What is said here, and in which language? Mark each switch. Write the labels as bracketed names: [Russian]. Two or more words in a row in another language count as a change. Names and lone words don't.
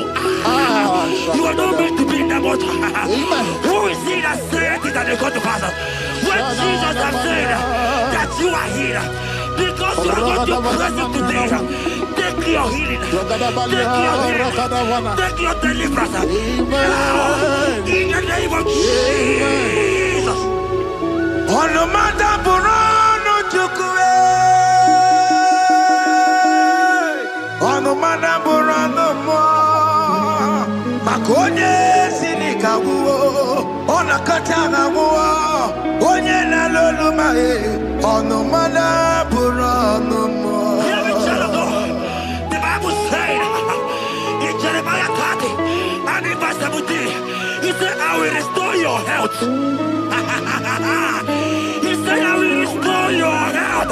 [English] You are not meant to be in that water. Who is he that said it and they got to pass? When Jesus has said that you are healed, because you are going to praise him today, take your healing, take your healing, take your deliverance. Now, in the name of Jesus. Onomanda burano chukwe. Onomanda burano mo. Makonye sinika wuo. Onakatana wuo. Onye na lolu mae. Onomanda burano mo. Hear me, child of God. The Bible said in Jeremiah 30 and in verse 17, he said, I will restore your health. He said, I will restore your health.